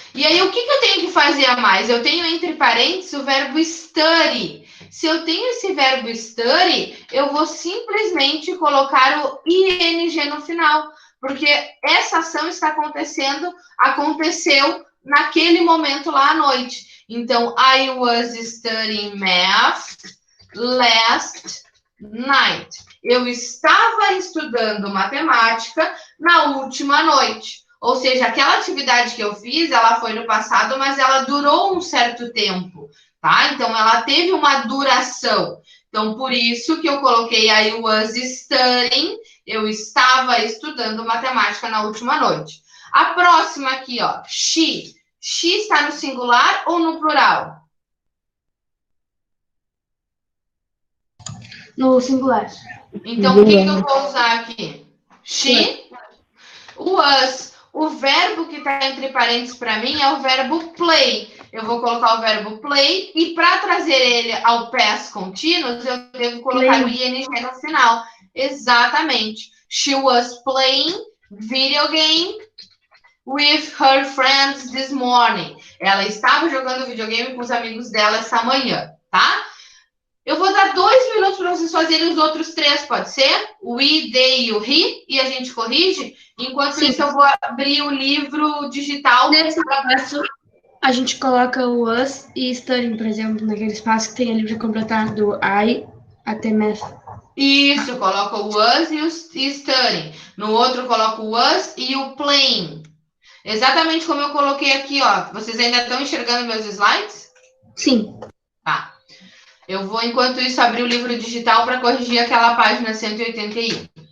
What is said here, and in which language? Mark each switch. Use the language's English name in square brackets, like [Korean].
[Portuguese] E aí, o que eu tenho que fazer a mais? Eu tenho entre parênteses o verbo study. Se eu tenho esse verbo study, eu vou simplesmente colocar o ing no final, porque essa ação está aconteceu naquele momento lá à noite. Então, [English] I was studying math last night. [Portuguese] Eu estava estudando matemática na última noite. Ou seja, aquela atividade que eu fiz, ela foi no passado, mas ela durou um certo tempo, tá? Então, ela teve uma duração. Então, por isso que eu coloquei [English] I was studying, [Portuguese] eu estava estudando matemática na última noite. A próxima aqui, ó, she. She está no singular ou no plural? No singular. Então, o que eu vou usar aqui? She, was. O verbo que está entre parênteses para mim é o verbo play. Eu vou colocar o verbo play e para trazer ele ao past continuous, eu devo colocar o ing no final. Exatamente. [English] She was playing video game with her friends this morning. [Portuguese] Ela estava jogando videogame com os amigos dela essa manhã, tá? Eu vou dar 2 minutos para vocês fazerem os outros 3, pode ser? O we, they e o he, e a gente corrige. Enquanto isso, eu vou abrir o livro digital. Nesse espaço, a gente coloca o was e studying, por exemplo, naquele espaço que tem ali para completar do I até math. Isso, coloca o was e o studying. No outro, coloco o was e o playing. Exatamente como eu coloquei aqui, ó. Vocês ainda estão enxergando meus slides? Sim. Tá. Eu vou, enquanto isso, abrir o livro digital para corrigir aquela página 181.